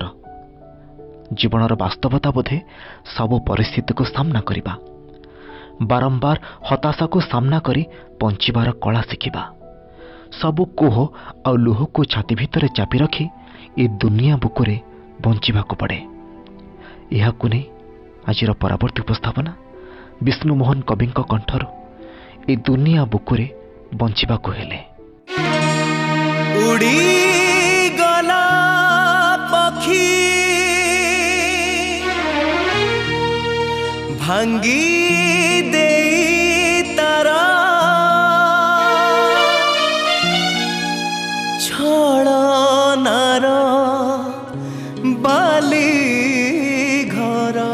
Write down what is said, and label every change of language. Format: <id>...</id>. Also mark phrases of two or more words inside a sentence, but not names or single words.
<or>ଜୀବନର ବାସ୍ତବତା ବୋଧେ ସବୁ ପରିସ୍ଥିତିକୁ ସାମ୍ନା କରିବା, ବାରମ୍ବାର ହତାଶାକୁ ସାମ୍ନା କରି ବଞ୍ଚିବାର କଳା ଶିଖିବା, ସବୁ କୋହ ଆଉ ଲୁହକୁ ଛାତି ଭିତରେ ଚାପି ରଖି ଏ ଦୁନିଆ ବୁକୁରେ ବଞ୍ଚିବାକୁ ପଡ଼େ। ଏହାକୁ ନେଇ ଆଜିର ପରବର୍ତ୍ତୀ ଉପସ୍ଥାପନା ବିଷ୍ଣୁ ମୋହନ କବିଙ୍କ କଣ୍ଠରୁ ଏ ଦୁନିଆ ବୁକୁରେ ବଞ୍ଚିବାକୁ ହେଲେ। ଉଡ଼ି ଗଲା ପଖୀ ଭାଙ୍ଗି ଦେ ତାରା ଛଡ଼ନାର ବାଲି ଘର</or>